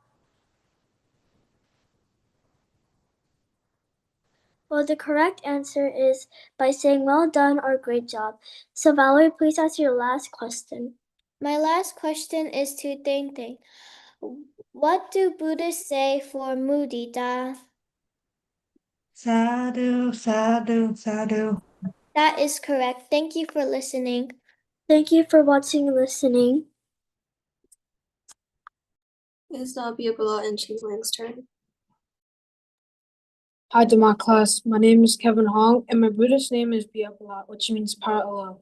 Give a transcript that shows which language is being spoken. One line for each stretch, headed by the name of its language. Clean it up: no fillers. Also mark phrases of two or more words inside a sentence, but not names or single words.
English: Well, the correct answer is by saying well done or great job. So Valerie, please ask your last question. My last question is to Ting Ting. What do Buddhists say for mudita?
Pali: Sadhu, sadhu, sadhu.
English: That is correct. Thank you for listening. Thank you for watching and listening. It is now Biabala and Chingling's turn. Hi to my class. My name is Kevin Hong, and my Buddhist name is Biapala, which means power of love.